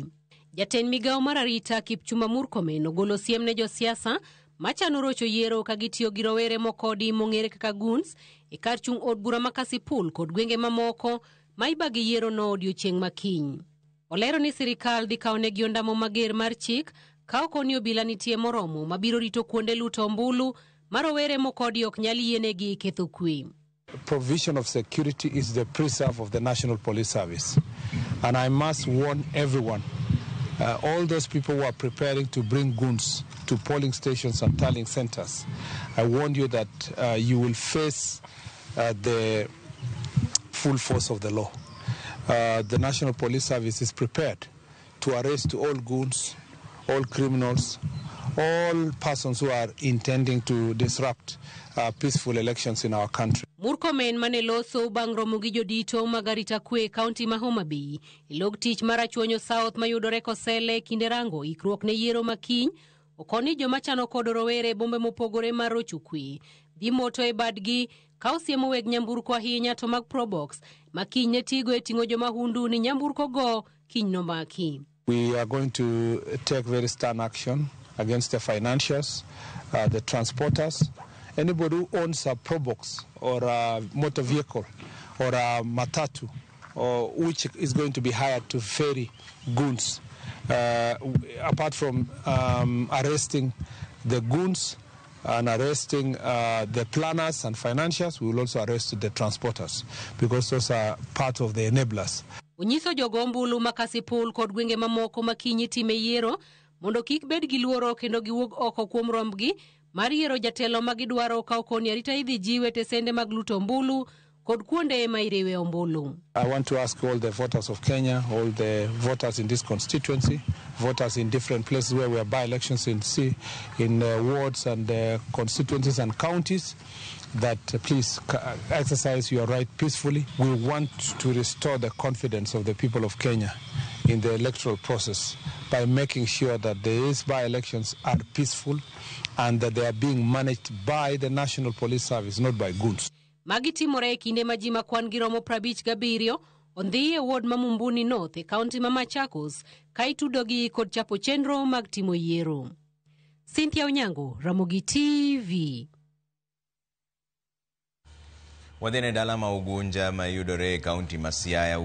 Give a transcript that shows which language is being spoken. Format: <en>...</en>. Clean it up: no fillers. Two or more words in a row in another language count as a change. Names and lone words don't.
<luo>Jatend migao mar arita Kipchumba Murkomen ogolo siem ne josiasa machano rocho yiero ka gitiyo gi rowere mokodi mong'ere kaka goons e kar chung' od bura ma Kasipul kod gwenge mamoko ma ibagi yiero no odiechieng' makiny. Olero ni sirikal dhi kawnegi ondamo mager mar chik ka ok oni obila nitie moromo mabiro rito kuonde luto ombulu ma rowere mokodi ok nyal yienegi ketho kwe.</luo> <en>Provision of security is the preserve of the National Police Service. And I must warn everyone, all those people who are preparing to bring goons to polling stations and tallying centers, I warn you that you will face the full force of the law. The National Police Service is prepared to arrest all goons, all criminals, all persons who are intending to disrupt peaceful elections in our country.</en> <luo>Murkomen maneloso bang' romo gi jodito magarita kwe kaunti ma Homa Bay log tich marachuonyo South mayudore Kosele kinde rango ikruok ne yiero makiny okoni joma chano kod rowere bombe mopogore mar rocho kwe dhi moto e badgi ka osiemo weg nyamburko ahinya to mag Probox makiny ne tigo e ting'o joma hundu ni nyamburko go kiny no maki.</luo> <en>We are going to take very stern action against the financiers, the transporters, anybody who owns a Probox or a motor vehicle or a matatu, or which is going to be hired to ferry goons. Apart from arresting the goons and arresting the planners and financiers, we will also arrest the transporters because those are part of the enablers.</en> <luo>Onyiso jogo ombulu ma Kasipul kod gwenge mamoko makiny time yiero mondo kik bed gi luoro kendo giwuog oko kuom rombgi mar yiero jatelo magidwaro ka okoni arita idhi jiwe tesende mag luto ombulu kod kuonde ma iriwe ombulu.</luo> <en>I want to ask all the voters of Kenya, all the voters in this constituency, voters in different places where we have by-elections in wards and constituencies and counties, that please exercise your right peacefully. We want to restore the confidence of the people of Kenya in the electoral process by making sure that these by-elections are peaceful and that they are being managed by the National Police Service, not by goons.</en> <luo>Magi timore e kinde ma ji makwan gi romo 57 ondhi e ward ma Mumbuni North e kaunti ma Machakos ka itudogi kod chapo chenro mag timo yiero. Cynthia Onyango, Ramogi TV. Wadhine dala ma Ugunja ma yudore e kaunti ma Siaya.</luo>